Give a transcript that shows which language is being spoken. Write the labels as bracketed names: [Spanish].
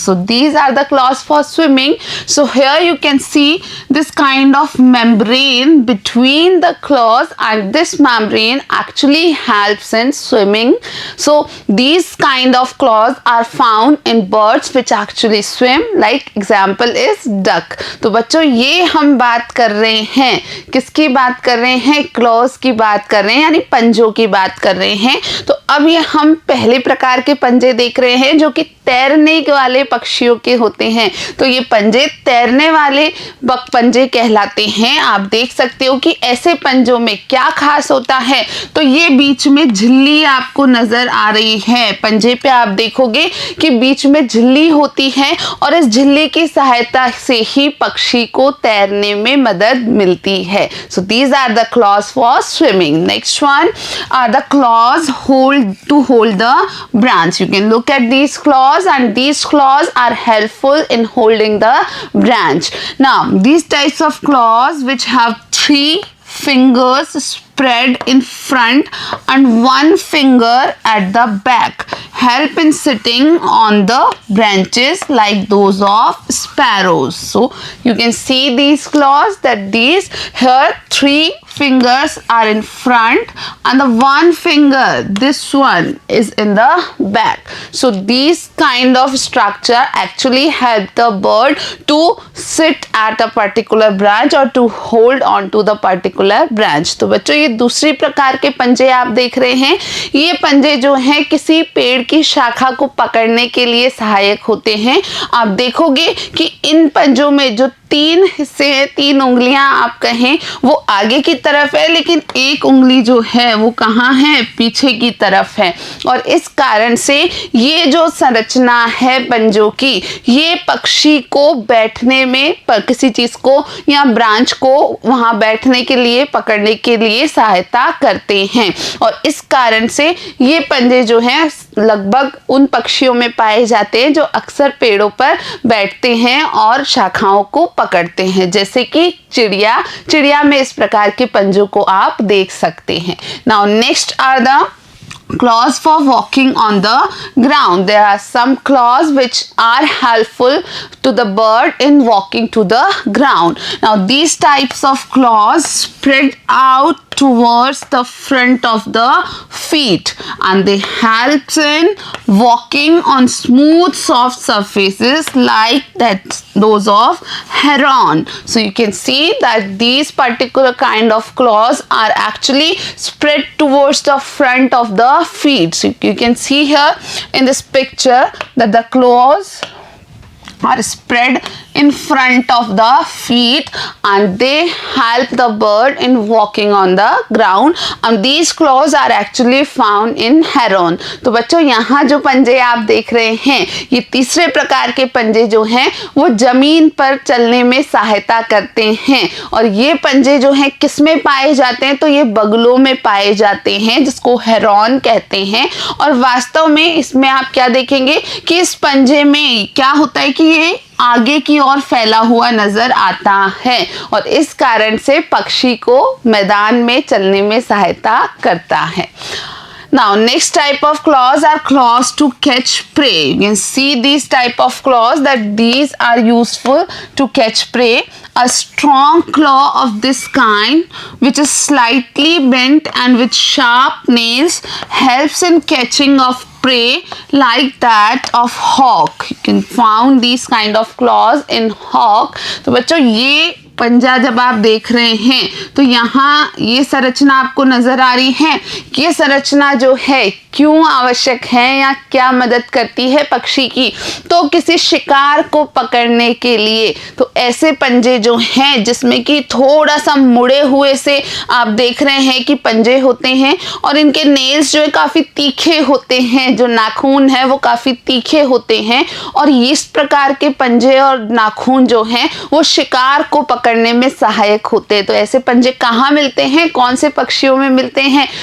[English] So these are the claws for swimming. So here you can see this kind of membrane between the claws, and this membrane actually helps in swimming. So these kind of claws are found in birds which actually swim, like example is duck. [Hindi] तो बच्चों ये हम बात कर रहे हैं, किसकी बात कर रहे हैं? क्लॉज की बात कर रहे हैं, यानी पंजों की बात कर रहे हैं। तो अब ये हम पहले प्रकार के पंजे देख रहे हैं जो कि तैरने वाले पक्षियों के होते हैं। तो ये पंजे तैरने वाले पंजे कहलाते हैं। आप देख सकते हो कि ऐसे पंजों में क्या खास होता है। तो ये बीच में झिल्ली आपको नजर आ रही है। पंजे पे आप देखोगे कि बीच में झिल्ली होती है और इस झिल्ली की सहायता से ही पक्षी को तैरने में मदद मिलती है। [English] So these are the claws for swimming. Next one are the claws to hold the branch. You can look at these claws, and these claws are helpful in holding the branch. Now these types of claws which have 3 fingers spread in front and 1 finger at the back help in sitting on the branches like those of sparrows. So you can see these claws, that these here 3 fingers are in front and the 1 finger, this one, is in the back. So these kind of structure actually help the bird to sit at a particular branch or to hold on to the particular branch. [Hindi] तो बच्चों ये दूसरी प्रकार के पंजे आप देख रहे हैं। ये पंजे जो हैं किसी पेड़ की शाखा को पकड़ने के लिए सहायक होते हैं। आप देखोगे कि इन पंजों में जो 3 हिस्से हैं, 3 उंगलियां आप कहें, वो आगे की तरफ है, लेकिन एक उंगली जो है वो कहाँ है? पीछे की तरफ है। और इस कारण से ये जो संरचना है पंजों की, ये पक्षी को बैठने में, किसी चीज को या ब्रांच को वहां बैठने के लिए, पकड़ने के लिए सहायता करते हैं। और इस कारण से ये पंजे जो हैं लगभग उन पक्षियों में पाए जाते हैं जो अक्सर पेड़ों पर बैठते हैं और शाखाओं को पकड़ते हैं, जैसे कि चिड़िया में इस प्रकार के पंजों को आप देख सकते हैं। [English] Now next are the claws for walking on the ground. There are some claws which are helpful to the bird in walking to the ground. Now these types of claws spread out towards the front of the feet and they help in walking on smooth soft surfaces like those of heron. So you can see that these particular kind of claws are actually spread towards the front of the feet. So you can see here in this picture that the claws are spread in front of the feet and they help the bird in walking on the ground, and these claws are actually found in heron. [Hindi] तो बच्चों यहाँ जो पंजे आप देख रहे हैं, ये तीसरे प्रकार के पंजे जो हैं वो जमीन पर चलने में सहायता करते हैं। और ये पंजे जो हैं किस में पाए जाते हैं? तो ये बगलों में पाए जाते हैं, जिसको हेरॉन कहते हैं। और वास्तव में इसमें आप क्या देखेंगे कि इस पंजे में क्या होता है कि ये आगे की ओर फैला हुआ नजर आता है और इस कारण से पक्षी को मैदान में चलने में सहायता करता है। [English] Now next type of claws are claws to catch prey. You can see these type of claws, that these are useful to catch prey. A strong claw of this kind, which is slightly bent and with sharp nails, helps in catching of prey like that of hawk. You can find these kind of claws in hawk. [Hindi] तो बच्चों ये पंजा जब आप देख रहे हैं तो यहाँ ये संरचना आपको नजर आ रही है कि ये संरचना जो है क्यों आवश्यक है या क्या मदद करती है पक्षी की? तो किसी शिकार को पकड़ने के लिए तो ऐसे पंजे जो हैं जिसमें कि थोड़ा सा मुड़े हुए से आप देख रहे हैं कि पंजे होते हैं और इनके नेल्स जो है काफ़ी तीखे होते हैं, जो नाखून है वो काफ़ी तीखे होते हैं और इस प्रकार के पंजे और नाखून जो हैं वो शिकार को पकड़ने में सहायक होते हैं। तो ऐसे पंजे कहाँ मिलते हैं, कौन से पक्षियों में मिलते हैं?